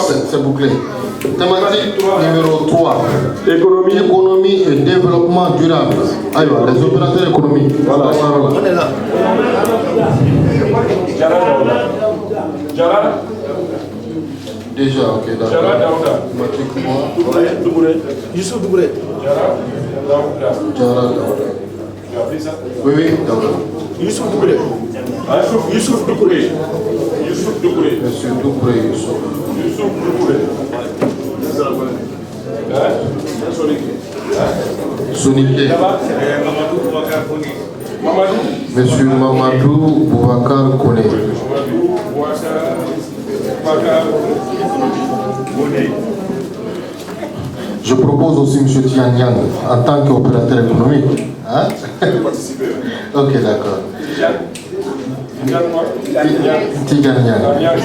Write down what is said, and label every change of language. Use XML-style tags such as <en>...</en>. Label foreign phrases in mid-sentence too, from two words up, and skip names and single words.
<fr>C'est bouclé. Thématique numéro 3. Économie et développement durable. Aïwa, les opérateurs économiques. Voilà. On est là. Jara. Déjà, ok, d'accord. Jara Daouda. Youssouf Dougouré. Jara Daouda. Oui, Daouda. Youssouf Dougouré. Youssouf Dougouré. Youssouf Dougouré. Monsieur Dougouré, Youssouf. Youssouf Dougouré. Soniké. Mamadou. Monsieur Mamadou Boubacar Kone. Je propose aussi M. Tian Yang en tant qu'opérateur économique. Hein? Ok, d'accord. Tian Yang.</fr>